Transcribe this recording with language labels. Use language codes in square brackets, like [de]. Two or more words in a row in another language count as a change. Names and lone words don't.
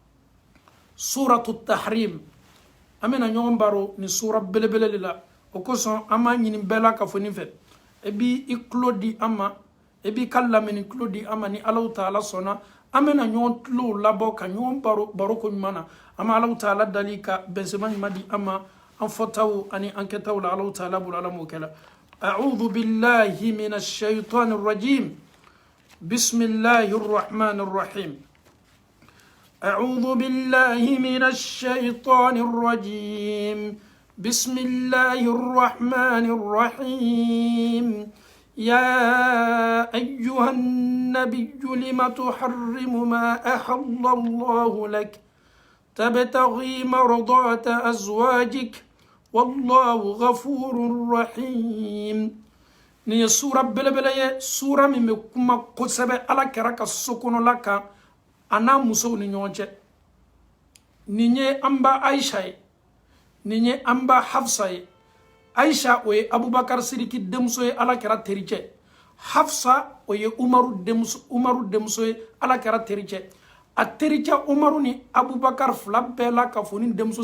[bm] suratu tahrim an bɛna ɲɔgɔn baro ni sura belebele de la o kosɔn an b'a ɲini bɛɛ la ka fɔ nin fɛ e b'i i tulo di an ma e b'i ka lamɛnni tulo di an ma ni Allahu ta'ala sɔnna an bɛna ɲɔgɔn tulow labɔ ka ɲɔgɔn baro ko ɲuman na an bɛ Allahu ta'ala dali ka bɛnsɛma ɲuman di an ma an fɔtaw ani an kɛtaw la Allahu ta'ala bolo ala m'o kɛ la [ar] أعوذ بالله من الشيطان الرجيم بسم الله الرحمن الرحيم أعوذ بالله من الشيطان الرجيم بسم الله الرحمن الرحيم يا أيها النبي لم تحرم ما أحل الله لك تبتغي مرضات أزواجك والله غفور رحيم [bm] ni sura belebele ye sura min bɛ kuma kosɛbɛ ala kɛra ka sokɔnɔ la kan a n'a musow ni ɲɔgɔn cɛ nin ye an ba Aisha ye nin ye an ba Hafsa ye Aisha o ye Abubakar Sidiki denmuso ye ala kɛra tericɛ Hafsa o ye Umaru denmuso ye ala kɛra tericɛ a tericɛ Umaru ni Abubakar fila bɛɛ la ka fɔ ni denmuso